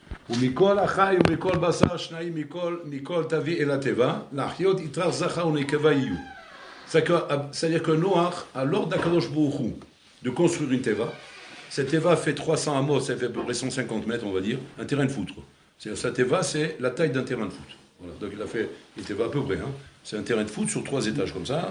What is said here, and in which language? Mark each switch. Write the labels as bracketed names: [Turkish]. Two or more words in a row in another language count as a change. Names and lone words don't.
[Hebrew] ומכל החי ומכל בשר שניים מכל תביא אל התיבה, להחיות יתרך זכר ונקבה יהיו. [French] C'est-à-dire que Noach a l'ordre d'Akadosh Baruch Hu de construire une teva. Cette teva fait 300 amos, ça fait à peu près 150 mètres, on va dire, un terrain de foot. C'est-à-dire sa teva, c'est la taille d'un terrain de foot. Voilà. Donc il a fait une teva à peu près. Hein. C'est un terrain de foot sur 3 étages comme ça.